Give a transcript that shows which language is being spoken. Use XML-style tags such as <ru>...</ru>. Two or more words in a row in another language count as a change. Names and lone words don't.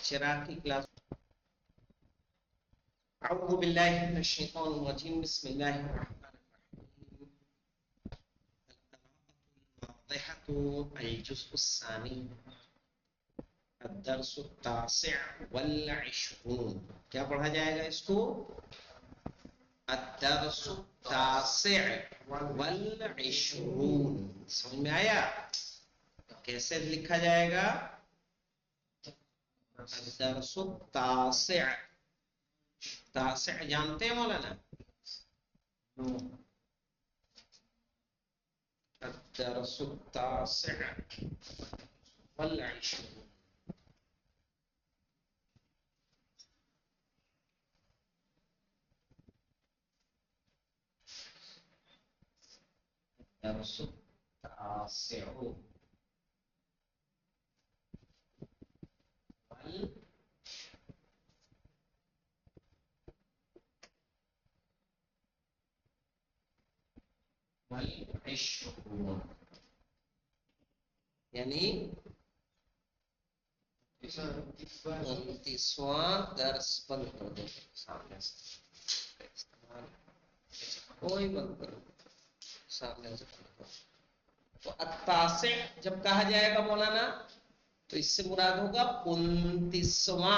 <hi>चिराग की क्लास।</hi> <ar>أعوذ بالله من الشيطان الرجيم، بسم الله الرحمن الرحيم. الجزء الثاني، الدرس التاسع والعشرون.</ar> <hi>क्या पढ़ा जाएगा इसको?</hi> <ar>الدرس التاسع والعشرون.</ar> <hi>समझ में आया? कैसे लिखा जाएगा?</hi> <ar>الدرس التاسع.</ar> <hi>तासिअ जानते हैं मौलाना?</hi> <ar>الدرس التاسع والعشرون. درس تاسع والعشرون,</ar> <hi>यानी 29वां दर्स। बंद कर दो सामने से, कोई बंद करो, सामने से बंद करो। तो अत्तासे जब कहा जाएगा मौलाना, तो इससे मुराद होगा 29वां।</hi>